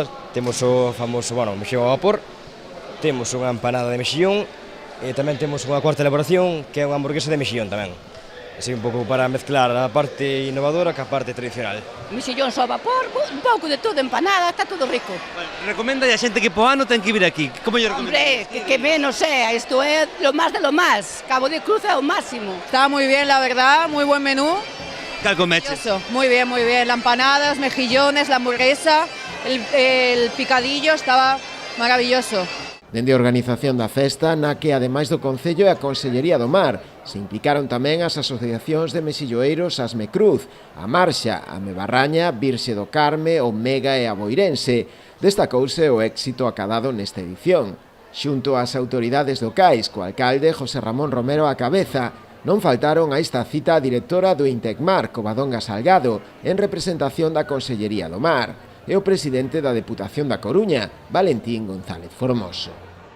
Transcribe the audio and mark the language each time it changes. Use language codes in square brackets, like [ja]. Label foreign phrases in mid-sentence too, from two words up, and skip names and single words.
[gl] Temos o famoso, mexillón ao vapor, temos unha empanada de mexillón e tamén temos unha cuarta elaboración que é unha hamburguesa de mexillón tamén. Así un pouco para mezclar a parte innovadora ca parte tradicional. Mexillón ao vapor, un pouco de todo, empanada, está todo rico. Recomenda a xente que po ano ten que vir aquí. Como lle recomenda? [es] Hombre, que menos sea, [gl] isto é [es] lo más de lo más. [gl] Cabo de Cruz é o máximo. [es] Está muy bien, la verdad, muy buen menú. [gl] Cal comeches? [es] Muy bien, muy bien. La empanadas, mejillones, la hamburguesa, el picadillo, estaba maravilloso. [gl] Dende a organización da festa, na que ademais do Concello e a Consellería do Mar, se implicaron tamén as asociacións de mexilloeiros Asme Cruz, a Marxa, a Mebarraña, Virxe do Carme, o Mega e a Boirense. Destacouse o éxito acadado nesta edición. Xunto ás autoridades locais, co alcalde José Ramón Romero á cabeza, non faltaron a esta cita a directora do Intecmar, Covadonga Salgado, en representación da Consellería do Mar, e o presidente da Deputación da Coruña, Valentín González Formoso.